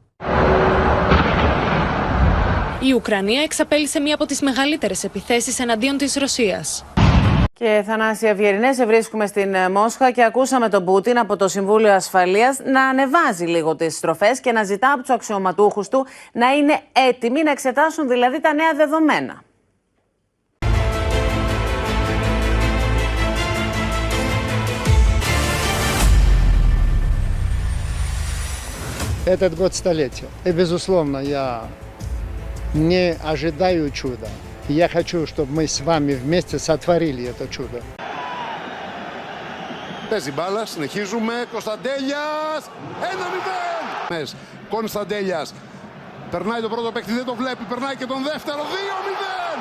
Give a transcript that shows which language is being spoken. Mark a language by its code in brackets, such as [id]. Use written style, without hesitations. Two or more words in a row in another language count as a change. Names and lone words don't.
[el] Η Ουκρανία εξαπέλυσε μία από τις μεγαλύτερες επιθέσεις εναντίον της Ρωσίας. Και Θανάση Βιερινέ, σε βρίσκουμε στην Μόσχα και ακούσαμε τον Πούτιν από το Συμβούλιο Ασφαλείας να ανεβάζει λίγο τις στροφές και να ζητά από τους αξιωματούχους του να είναι έτοιμοι να εξετάσουν δηλαδή τα νέα δεδομένα. [ru] Этот год столетия. И, безусловно, я не ожидаю чуда. Я хочу, чтобы мы с вами вместе сотворили это чудо. [el] Παίζει μπάλα, συνεχίζουμε. Κωνσταντέλιας! 1-0! Κωνσταντέλιας. Περνάει το πρώτο παίκτη, δεν το βλέπει. Περνάει και τον δεύτερο. 2-0!